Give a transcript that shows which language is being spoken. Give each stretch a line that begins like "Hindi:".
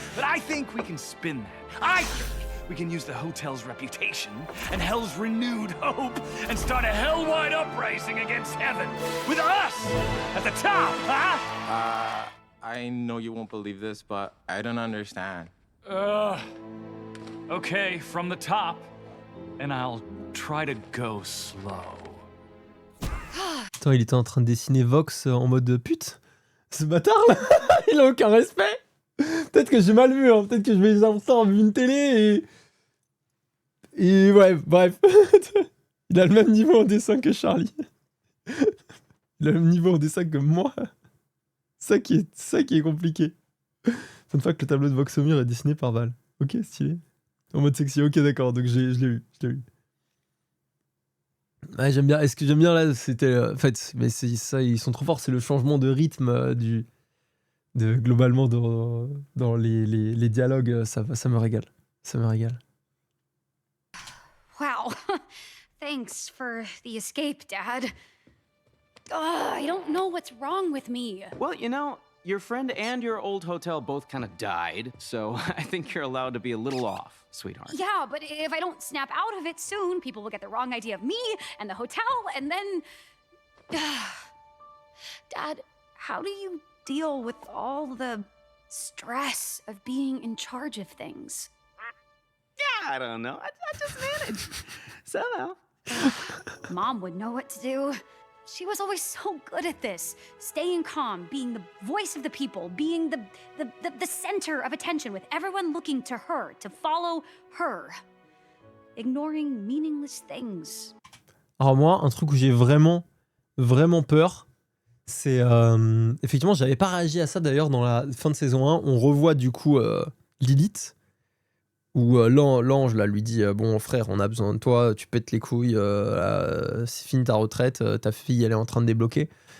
English: But I think we can spin that. I think we can use the hotel's reputation and Hell's renewed hope and start a hell-wide uprising against heaven. With us at the top, huh? I know you won't believe this, but I don't understand. Okay, from the top, and I'll try to go slow.
French: Attends, il était en train de dessiner Vox en mode pute. Ce bâtard là, il a aucun respect. Peut-être que j'ai mal vu, hein. Peut-être que je vais avoir ça en vue une télé et ouais, bref. Il a le même niveau en dessin que Charlie. Il a le même niveau en dessin que moi. Ça qui est compliqué.
English: Fun fact,
French: le tableau de Vox au mur est dessiné par Val. Ok, stylé. En mode sexy, ok d'accord, donc je l'ai eu. Ouais, j'aime bien. Est-ce que j'aime bien là, c'était en fait, mais c'est ça, ils sont trop forts, c'est le changement de rythme globalement dans les dialogues, ça me régale. Ça me régale.
English: Wow. Thanks for the escape, Dad. I don't know what's wrong with me. Well, you know, your friend and your old hotel both kind of died, so I think you're allowed to be a little off, sweetheart. Yeah, but if I don't snap out of it soon, people will get the wrong idea of me and the hotel, and then... Dad, how do you deal with all the stress of being in charge of things? Yeah, I don't know. I just manage. Somehow. Mom would know what to do. She was always so good at this. Staying calm, being the voice of the people, being the center of attention with everyone looking to her, to follow her. Ignoring meaningless things.
French: Alors moi, un truc où j'ai vraiment peur, c'est... effectivement, j'avais pas réagi à ça d'ailleurs dans la fin de saison 1. On revoit du coup Lilith, où l'ange là, lui dit bon frère, on a besoin de toi, tu pètes les couilles, c'est fini ta retraite, ta fille elle est en train de débloquer.